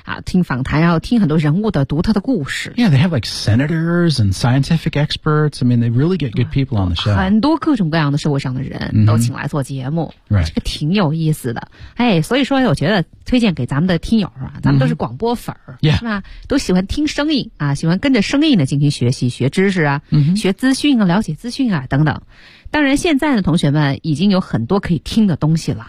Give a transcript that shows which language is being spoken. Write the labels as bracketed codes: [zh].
[zh] 听访谈然后听很多人物的独特的故事。 [en] Yeah, they have like senators and scientific experts. I mean, they really get good people on the show. [zh] 很多各种各样的社会上的人都请来做节目。 [en] Right. [zh] 这个挺有意思的。哎、所以说我觉得推荐给咱们的听友啊咱们都是广播粉儿、 [en] Yeah. [zh] 是吧都喜欢听声音啊喜欢跟着声音呢进行学习。学知识啊、学资讯啊了解资讯啊等等当然现在的同学们已经有很多可以听的东西了